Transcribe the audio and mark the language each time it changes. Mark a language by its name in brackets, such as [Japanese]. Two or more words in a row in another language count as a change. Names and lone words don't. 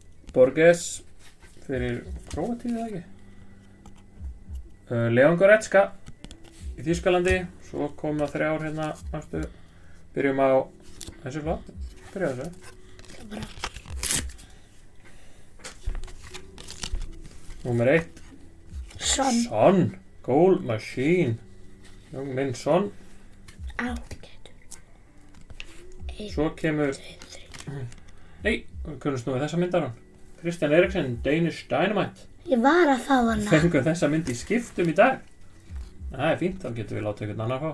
[Icelandic] Borges fyrir Króatíu eða ekki. Leon Goretzka í Þýskalandi. Svo koma 3 hérna næstu. Byrjum á þessu flott. Byrja þessu. Bara. Númer 1. [English] Son. Goal machine. [Icelandic] Minn Son. Ágætur. Svo kemur... Nei, við kunnumst nú við þessa myndar hann. Christian Eriksen, Danish Dynamite. Ég var að fá hana. Fengum þessa mynd í skiptum í dag. Það fínt, þá getum við látið einhvern annar fá.